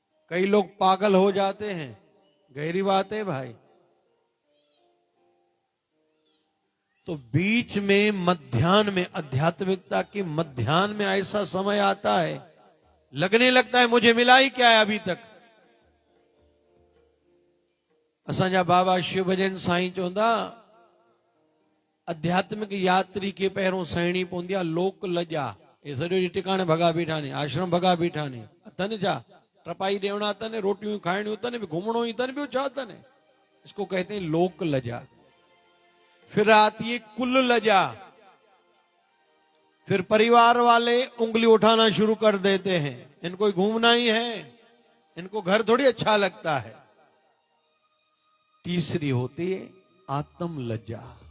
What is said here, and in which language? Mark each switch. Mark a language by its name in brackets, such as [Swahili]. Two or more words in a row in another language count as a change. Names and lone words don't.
[Hindi] कई लोग पागल हो जाते हैं, गहरी बात है भाई। तो बीच में मध्याह्न में, आध्यात्मिकता के मध्याह्न में ऐसा समय आता है, लगने लगता है मुझे मिला ही क्या है अभी तक। [Sindhi] असांजा बाबा शिव भजन साईं चवंदा, आध्यात्मिक यात्री के पहिरों सहिणी पवंदी आहे लोक लजा। ये सॼो ॾींहुं टिकाणे भॻा बीठा नी, आश्रम भॻा बीठा नी, अथनि छा ट्रपाई ॾेवणा अथनि, रोटियूं खाइणियूं अथनि, घुमणो ही अथनि, ॿियो छा अथनि। [Hindi] इसको कहते हैं लोक लजा। फिर आती है कुल लजा। फिर परिवार वाले उंगली उठाना शुरू कर देते हैं, इनको घूमना ही है, इनको घर थोड़ी अच्छा लगता है। तीसरी होती है आत्म लज्जा।